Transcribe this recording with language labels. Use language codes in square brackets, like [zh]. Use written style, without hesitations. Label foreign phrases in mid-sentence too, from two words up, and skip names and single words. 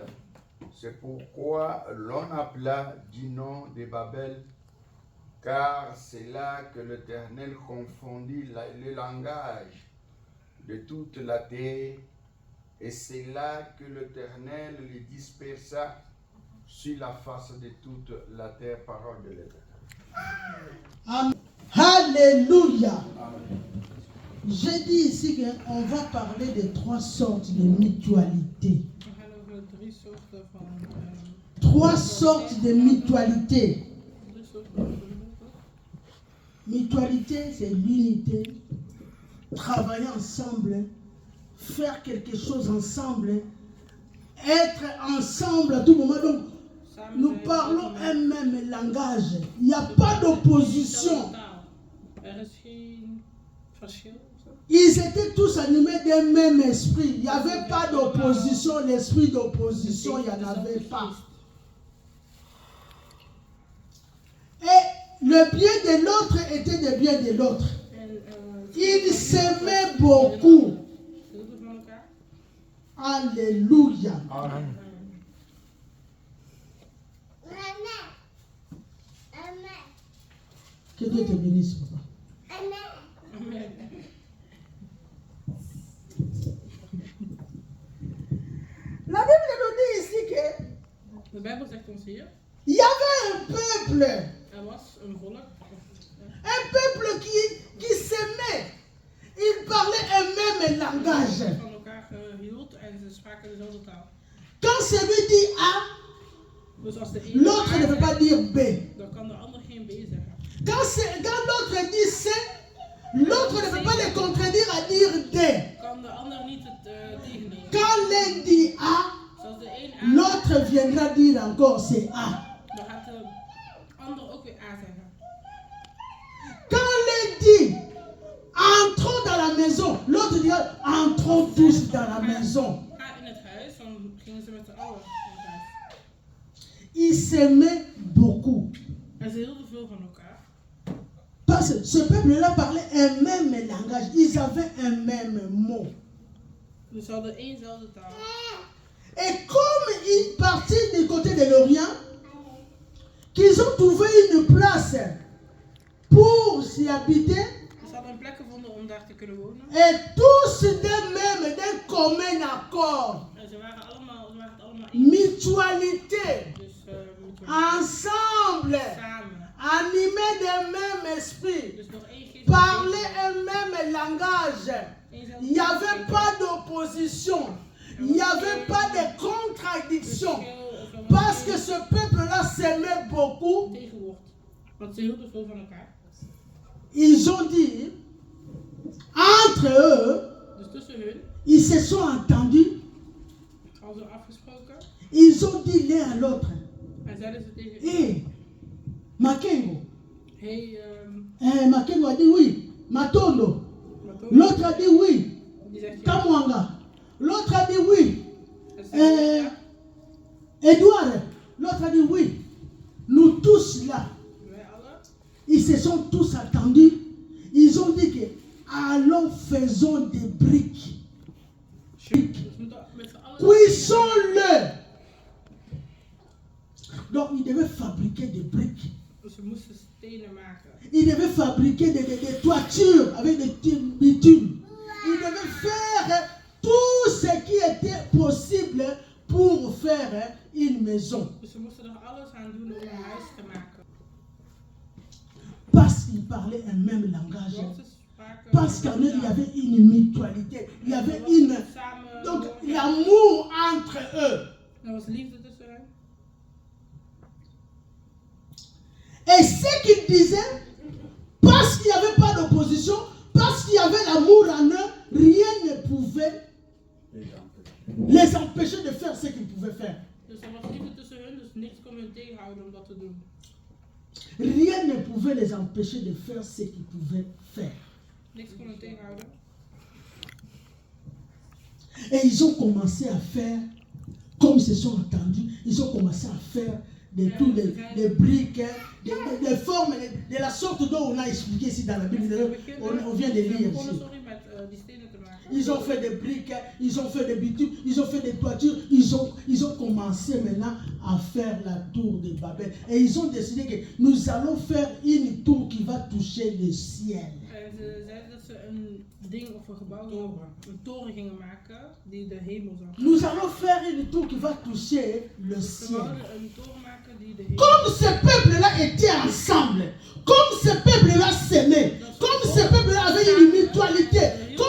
[fr] C'est pourquoi l'on appela du nom de Babel, car c'est là que l'Éternel confondit le langage de toute la terre, et c'est là que l'Éternel les dispersa sur la face de toute la terre. Parole de l'Éternel. Amen. Alléluia. Amen. J'ai dit ici qu'on va parler de 3 sortes de mutualité. [nl] We gaan over 3 soorten van... [fr] 3 sortes de mutualité. [nl] 3 soorten van... [fr] Mutualité, c'est l'unité. Travailler ensemble. Faire quelque chose ensemble. Être ensemble à tout moment. Donc, nous parlons un même langage. Il n'y a pas d'opposition. [nl] Er is geen verschil. [fr] Ils étaient tous animés d'un même esprit. Il n'y avait pas d'opposition. L'esprit d'opposition, il n'y en avait pas. Et le bien de l'autre était le bien de l'autre. Ils s'aimaient beaucoup. Alléluia. Amen. Que Dieu te bénisse, papa. Amen. La Bible nous dit ici que [nl] De Bijbel zegt ons hier, [fr] il y avait un peuple. [nl] er was een volk. [fr] Un peuple qui s'aimait. Ils parlaient un même langage. [nl] Van elkaar hield en ze spraken dezelfde taal. [fr] Quand celui dit A, [nl] Dus als de ene [fr] l'autre A ne peut pas [nl] zegt, [fr] dire B. [nl] dan kan de ander geen B zeggen. [fr] Quand l'autre dit C, l'autre ne peut pas le contredire à dire D. [nl] Kan de ander niet het tegennemen. [fr] Quand l'un dit A, [nl] Zoals de een A, [fr] l'autre viendra dire encore c'est A. [nl] dan gaat de ander ook weer A zeggen. [fr] Quand l'un dit entrons dans la maison, l'autre dira entrons tous dans la maison. [nl] Ga in het huis, dan gingen ze met z'n allen in het huis. [fr] Ils s'aimaient beaucoup. [nl] En ze hielden veel van elkaar. [fr] Parce que ce peuple-là parlait un même langage. Ils avaient un même mot. [nl] Dus ze hadden éénzelfde taal. [fr] Et comme ils partaient du côté de l'Orient, qu'ils ont trouvé une place pour s'y habiter, [nl] Ze hadden een plek gevonden om daar te kunnen wonen. [fr] et tous d'un commun accord, [nl] En ze waren het allemaal eens. [fr] mutualité, [nl] Dus moeten we [fr] ensemble, [nl] samen. [fr] animés d'un même esprit, [nl] Dus nog één geest. [fr] parler un même langage. [nl] Éénzelfde [fr] Il n'y avait [nl] taal. [fr] pas d'opposition, il n'y avait pas de contradiction, [nl] Verschil, [fr] parce que ce peuple-là s'aimait beaucoup. [nl] tegenwoordig. Want ze hielden veel van elkaar. [fr] Ils ont dit, entre eux, [nl] Dus tussen hun [fr] ils se sont entendus, [nl] hadden ze afgesproken. [fr] ils ont dit l'un à l'autre, [nl] En zeiden ze tegen [fr] hé, Makengo. [nl] hey, [fr] Makengo a dit oui, Matondo. [nl] Matondo. [fr] L'autre a dit oui, [nl] Die zegt ja. [fr] Kamwanga. L'autre a dit oui, [nl] En ze zeiden ja. [fr] Edouard. L'autre a dit oui. Nous tous là, [nl] Wij allen. [fr] ils se sont tous attendus. Ils ont dit que allons faisons des briques. [nl] Dus we moeten met z'n allen. [fr] Cuisons-le. Donc ils devaient fabriquer des briques. [nl] Dus we moesten stenen maken. [fr] Ils devaient fabriquer des toitures avec des bitumes. Ils devaient faire tout ce qui était possible pour faire une maison. [nl] Dus we moesten er alles aan doen om een huis te maken. [fr] Parce qu'ils parlaient un même langage. [nl] Want ze spraken. [fr] Parce qu'en eux, il y avait une mutualité. Il y avait une... [nl] Samen. [fr] Donc l'amour entre eux. [nl] Er was liefde tussen hen. [fr] Et ce qu'ils disaient, parce qu'il n'y avait pas d'opposition, parce qu'il y avait l'amour en eux, rien ne pouvait les empêcher de faire ce qu'ils pouvaient faire. [nl] Dus er was liefde tussen hun, dus niks kon hun tegenhouden om dat te doen. [fr] Rien ne pouvait les empêcher de faire ce qu'ils pouvaient faire. [nl] Niks kon hun tegenhouden. [fr] Et ils ont commencé à faire, comme ils se sont entendus, ils ont commencé à faire de tous les briques, des formes, de la sorte dont on a expliqué ici dans la Bible. On vient de lire [nl] We begonnen, [fr] ici. [nl] sorry, met die stenen te maken. [fr] Ils ont fait des briques, ils ont fait des bitumes, ils ont fait des toitures, ils ont commencé maintenant à faire la tour de Babel. Et ils ont décidé que nous allons faire une tour qui va toucher le ciel. [nl] En ze zeiden dat ze een ding of een gebouw, een toren gingen maken die de hemel zou zijn. [fr] Nous allons faire une tour qui va toucher le [nl] Ze [fr] ciel. [nl] wouden een toren maken die de hemel. [fr] Comme ce peuple-là était ensemble, comme ce peuple-là s'aimait, comme ce peuple-là avait une mutualité,